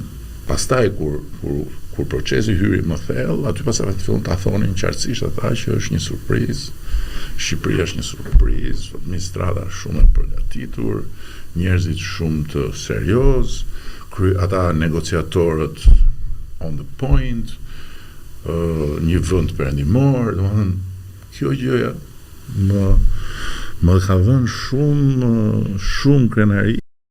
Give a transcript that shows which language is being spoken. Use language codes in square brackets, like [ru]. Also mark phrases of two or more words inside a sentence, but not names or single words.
[sq] Pastaj kur procesi hyri më thellë, aty pastaj të fillon ta thonin qartësisht ata që është një surprizë. Shqipëria është një surprizë, administrata shumë e përgatitur, njerëzit shumë të serioz, ata negociatorët [en] on the point, [sq] një vend perëndimor, domethënë kjo gjëja më ka dhënë shumë krenari.